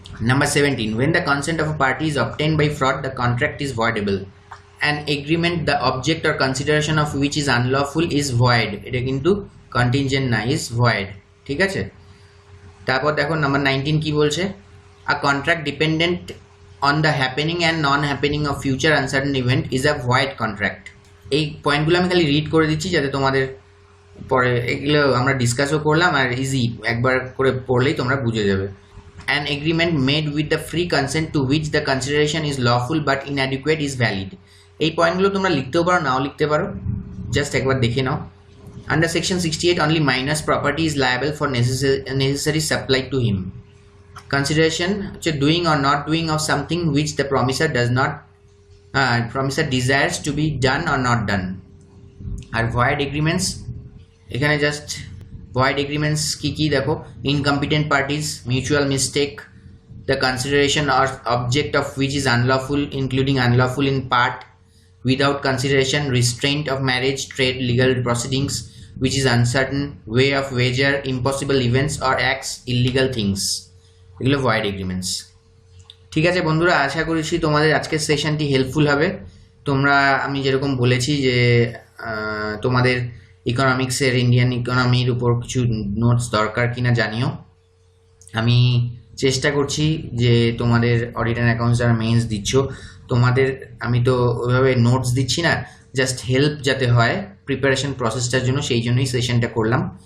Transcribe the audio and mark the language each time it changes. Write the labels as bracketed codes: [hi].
[en] Number 17, when the consent of a party is obtained by fraud, the contract is voidable. An agreement the object or consideration of which is unlawful is void. [bn] এটা কিন্তু contingent না, [en] is void. [bn] ঠিক আছে, তারপর দেখো number 19 কি বলছে, [en] a contract dependent on the happening and non-happening of future uncertain event is a void contract. [bn] এই পয়েন্টগুলো আমি খালি রিড করে দিচ্ছি যাতে তোমাদের পরে এগুলো আমরা ডিসকাসও করলাম আর ইজি একবার করে পড়লেই তোমরা বুঝে যাবে। [en] An agreement made with the free consent to which the consideration is lawful but inadequate is valid. [bn] এই পয়েন্টগুলো তোমরা লিখতেও পারো, নাও লিখতে পারো, জাস্ট একবার দেখে নাও। [en] Under section 68, only minor's property is liable for necessary supply to him. Consideration, doing or not doing of something which the promisor does not promisor desires to be done or not done. [bn] আর void agreements, এখানে just void agreements কি দেখো, [en] incompetent parties, mutual mistake, the consideration or object of which is unlawful including unlawful in part, without consideration, restraint of marriage, trade, legal proceedings which is uncertain, way of wager, impossible events or acts, illegal things, এগুলো void agreements। [bn] ঠিক আছে বন্ধুরা, আশা করছি তোমাদের আজকের সেশনটি helpful হবে। তোমরা আমি যেরকম বলেছি যে তোমাদের ইকোনমিক্সের, ইন্ডিয়ান ইকোনমির উপর কিছু নোটস দরকার কিনা জানিও। আমি চেষ্টা করছি যে তোমাদের অডিট অ্যান্ড অ্যাকাউন্টস যারা মেইনস দিচ্ছ, তোমাদের আমি তো ওইভাবে নোটস দিচ্ছি না, জাস্ট হেল্প যাতে হয় প্রিপারেশন প্রসেসটার জন্য, সেই জন্যই সেশনটা করলাম।